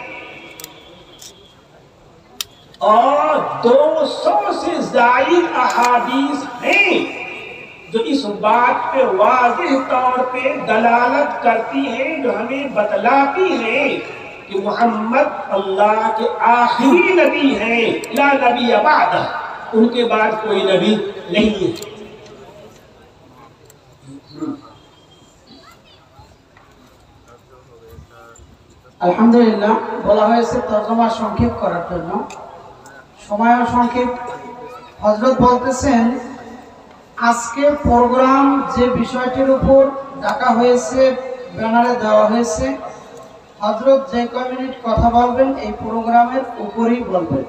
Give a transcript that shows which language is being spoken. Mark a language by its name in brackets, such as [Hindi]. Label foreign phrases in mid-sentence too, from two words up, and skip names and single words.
[Urdu] اور 200 سے زائد احادیث ہیں جو اس بات پہ واضح طور پہ دلالت کرتی ہیں، جو ہمیں بتلاتی ہیں کہ محمد اللہ کے آخری نبی ہیں، [Arabic] لا نبی بعد، [Urdu] ان کے بعد کوئی نبی نہیں ہے۔ [Bangla] আলহামদুলিল্লাহ, বলা হয়েছে তর্জমা সংক্ষেপ করার জন্য, সময়ও সংক্ষেপ। হযরত বলতেছেন আজকে প্রোগ্রাম যে বিষয়টির উপর ডাকা হয়েছে, ব্যানারে দেওয়া হয়েছে, হযরত যে কয় মিনিট কথা বলবেন এই প্রোগ্রামের উপরেই বলবেন।